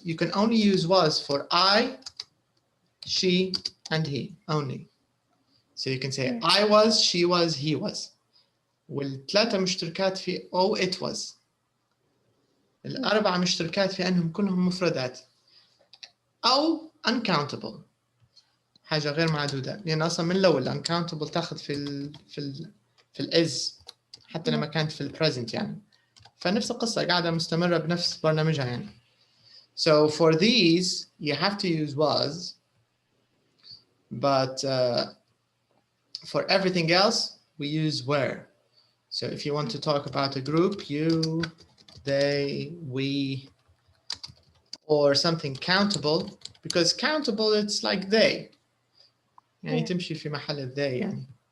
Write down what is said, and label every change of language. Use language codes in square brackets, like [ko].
[en] You can only use was for I, she, and he only. So you can say I was, she was, he was. [ar] والثلاثة مشتركات في أو it was. الأربعة مشتركات في أنهم كلهم مفردات أو uncountable. حاجة غير معدودة، لأن أصلا من الأول uncountable تاخذ في الإز حتى لما كانت في البريزنت يعني. فنفس القصة قاعدة مستمرة بنفس برنامجها يعني. [en] So for these you have to use was, but for everything else we use were. So if you want to talk about a group, you, they, we, or something countable, because countable it's like they. [ar] يعني تمشي في محل they يعني.